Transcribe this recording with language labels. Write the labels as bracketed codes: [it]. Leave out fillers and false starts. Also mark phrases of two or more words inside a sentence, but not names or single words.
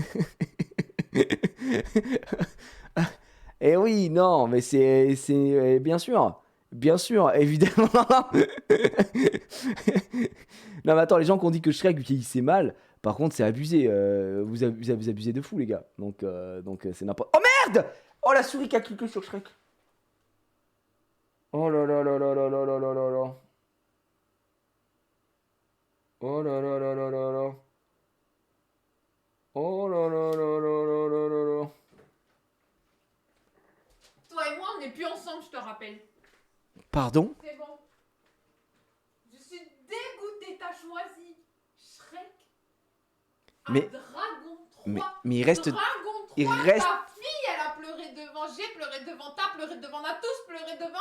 [fr] Eh oui, non, mais c'est bien sûr, évidemment. Non mais attends, les gens qui ont dit que Shrek vieillissait mal, par contre c'est abusé, vous abusez de fou les gars. Donc c'est n'importe... Oh merde! Oh la souris qui a cliqué sur Shrek. Oh là là là là là là là là là là. Oh là là là là là là. Oh là là là là là là là là. Toi et moi, on n'est plus ensemble, je te rappelle. Pardon? C'est bon. Je suis dégoûtée, t'as choisi Shrek. Mais- Dragon 3. Mais il reste... Dragon 3, il reste- ta fille, elle a pleuré devant, j'ai pleuré devant, t'as pleuré devant, on a tous pleuré devant.